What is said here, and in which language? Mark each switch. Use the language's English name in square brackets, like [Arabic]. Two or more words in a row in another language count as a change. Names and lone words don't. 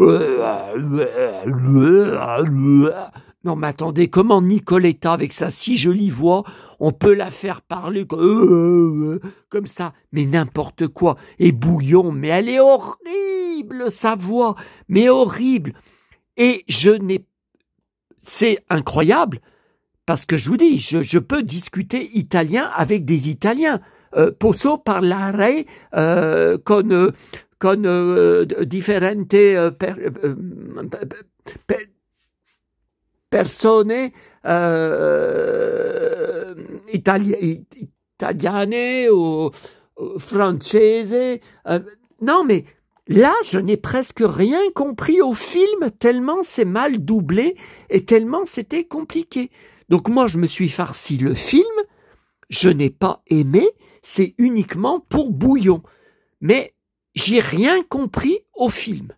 [French] Non mais attendez, comment Nicoletta, avec sa si jolie voix, on peut la faire parler comme ça, mais n'importe quoi. Et Bouillon, mais elle est horrible, sa voix, mais horrible. Et c'est incroyable, parce que je vous dis, je peux discuter italien avec des Italiens. [Italian] Posso parlare con differente persone italiane ou francese. [French] Non, mais là, je n'ai presque rien compris au film, tellement c'est mal doublé et tellement c'était compliqué. Donc moi, je me suis farci le film, je n'ai pas aimé, c'est uniquement pour bouillon. Mais j'ai rien compris au film.